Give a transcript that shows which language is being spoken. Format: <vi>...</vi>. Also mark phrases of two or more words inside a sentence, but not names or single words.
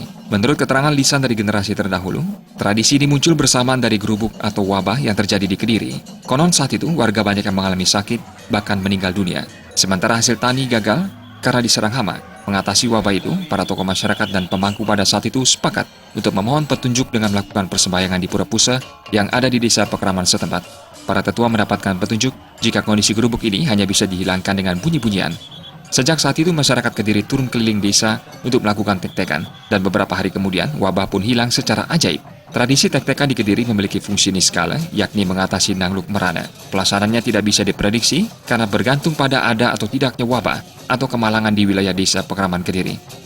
<id>Menurut keterangan lisan dari generasi terdahulu, tradisi ini muncul bersamaan dari gerubuk atau wabah yang terjadi di Kediri. Konon saat itu warga banyak yang mengalami sakit, bahkan meninggal dunia. Sementara hasil tani gagal karena diserang hama. Mengatasi wabah itu, para tokoh masyarakat dan pemangku pada saat itu sepakat untuk memohon petunjuk dengan melakukan persembahyangan di Pura Pusa yang ada di Desa Pekraman setempat. Para tetua mendapatkan petunjuk jika kondisi gerubuk ini hanya bisa dihilangkan dengan bunyi-bunyian. Sejak saat itu, masyarakat Kediri turun keliling desa untuk melakukan tek-tekan, dan beberapa hari kemudian wabah pun hilang secara ajaib. Tradisi tek-tekan di Kediri memiliki fungsi niskala, yakni mengatasi Nangluk Merana. Pelaksanaannya tidak bisa diprediksi karena bergantung pada ada atau tidaknya wabah atau kemalangan di wilayah Desa Pekraman Kediri.</id>